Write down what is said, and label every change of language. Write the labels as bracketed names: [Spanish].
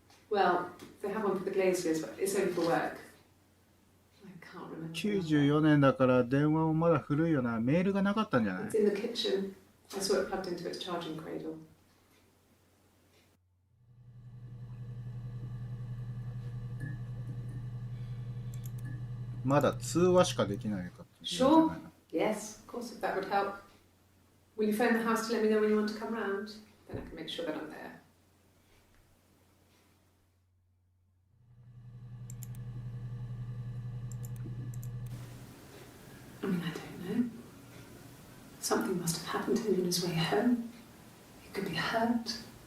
[English] Well, they have one for the glaziers, but it's only for work. I can't remember. [Japanese] 94年だから電話もまだ古いよな。メールがなかったんじゃない？ [English] It's in the kitchen. I saw it plugged into its charging cradle. [Japanese] まだ通話しかできないかっていうじゃ [English] Sure. [Japanese] ないの。 [English] Yes, of course, if that would help. Will you phone the house to let me know when you want to come round? Then I can make sure that I'm there. I mean, I don't know. Something must have happened to him on his way home. He could be hurt.